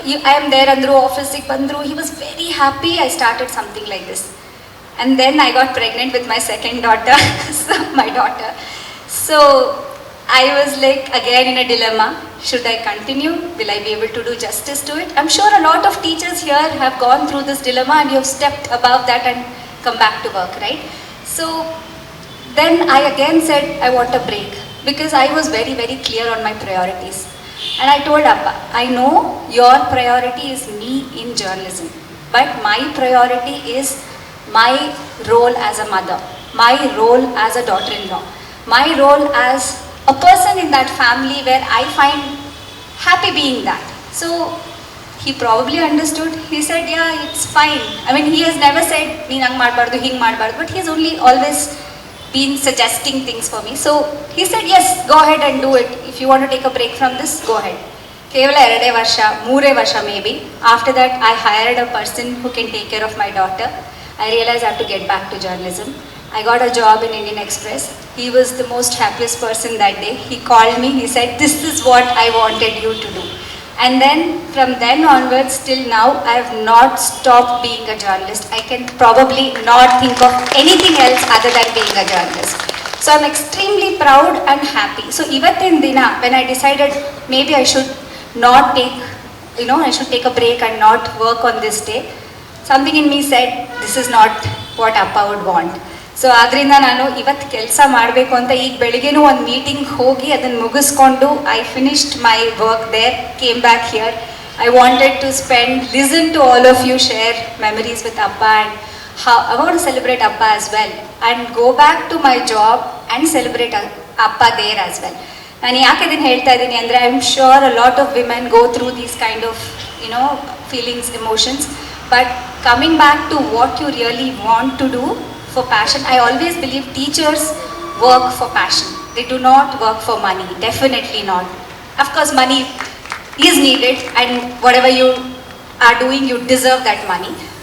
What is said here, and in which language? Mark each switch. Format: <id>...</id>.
<en>I am there</en> <kn>ಅಂದರು, ಆಫೀಸಿಗೆ ಬಂದರು,</kn> <en>He was very happy. I started something like this. And then I got pregnant with my second daughter, my daughter. So I was like again in a dilemma. Should I continue? Will I be able to do justice to it? I'm sure a lot of teachers here have gone through this dilemma and you have stepped above that and come back to work, right? So then I again said I want a break because I was very, very clear on my priorities. And I told Appa, I know your priority is me in journalism, but my priority is my role as a mother, my role as a daughter-in-law, my role as a person in that family where I find happy being that. So he probably understood. He said, yeah, it's fine. I mean, he has never said,</en> <kn>neen hang maadbardu, hing maadbardu,</kn> <en>but he's only always been suggesting things for me. So he said, yes, go ahead and do it. If you want to take a break from this, go ahead.</en> <kn>ಕೇವಲ 2 ವರ್ಷ 3 ವರ್ಷ</kn> <en>Maybe. After that I hired a person who can take care of my daughter. I realized I have to get back to journalism. I got a job in Indian Express. He was the most happiest person that day. He called me, he said, this is what I wanted you to do. And then from then onwards till now, I have not stopped being a journalist. I can probably not think of anything else other than being a journalist. So I'm extremely proud and happy. So</en> <kn>ivattin dina,</kn> <en>when I decided maybe I should not take, I should take a break and not work on this day, something in me said, this is not what Appa would want.</en> <kn>So ಆದ್ದರಿಂದ ನಾನು ಇವತ್ತು ಕೆಲಸ ಮಾಡಬೇಕು ಅಂತ ಈಗ ಬೆಳಿಗ್ಗೆನೂ ಒಂದು meeting ಹೋಗಿ ಅದನ್ನು ಮುಗಿಸ್ಕೊಂಡು</kn> <en>I finished my work there, came back here. I wanted to spend, listen to all of you, share memories with ಅಪ್ಪ and I want to celebrate ಅಪ್ಪ as well and go back to my job and celebrate ಅಪ್ಪ there as well.</en> <kn>ನಾನು ಯಾಕೆ ಇದನ್ನು ಹೇಳ್ತಾ ಇದ್ದೀನಿ ಅಂದರೆ</kn> <en>I am sure a lot of women go through these kind of feelings, emotions. But coming back to what you really want to do for passion, I always believe teachers work for passion. They do not work for money, definitely not. Of course, money is needed and whatever you are doing, you deserve that money.</en>